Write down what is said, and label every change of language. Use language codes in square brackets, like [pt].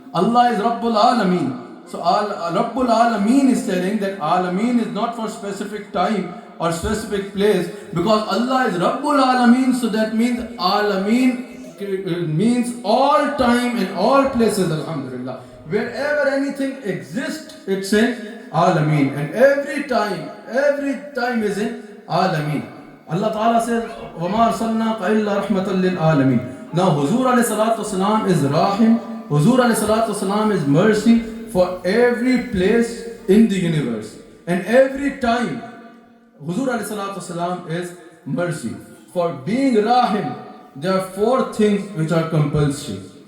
[en] Allah is Rabbul Alameen. So Rabbul Alameen is telling that Alameen is not for specific time or specific place, because Allah is Rabbul Alameen. So that means Alameen means all time and all places. Alhamdulillah, wherever anything exists, it's in Alameen, and every time is in Alameen. Allah Ta'ala says, [ar] وَمَا أَرْسَلْنَاكَ إِلَّا رَحْمَةً لِلْعَالَمِينَ. [en] Now Huzur alayhi salatu wasalam is Rahim. Huzur alayhi salatu wasalam is mercy for every place in the universe and every time. Huzur alayhi salatu wasalam is mercy. For being Rahim, there are 4 things which are compulsory.